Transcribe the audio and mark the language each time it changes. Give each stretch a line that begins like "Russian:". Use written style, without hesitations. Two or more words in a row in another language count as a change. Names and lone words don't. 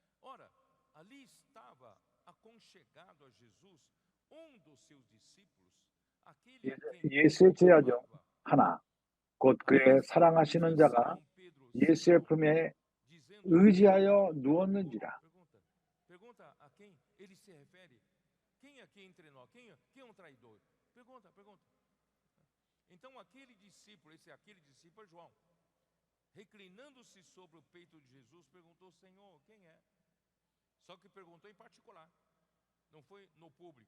Korean: 예수의 제자 중 하나, 곧 그의 사랑하시는 자가 예수의 품에 의지하여 누웠는지라.
Portuguese: Então aquele discípulo, aquele discípulo é João, reclinando-se sobre o peito de Jesus, perguntou: Senhor, quem é? Só que perguntou em particular, não foi no público.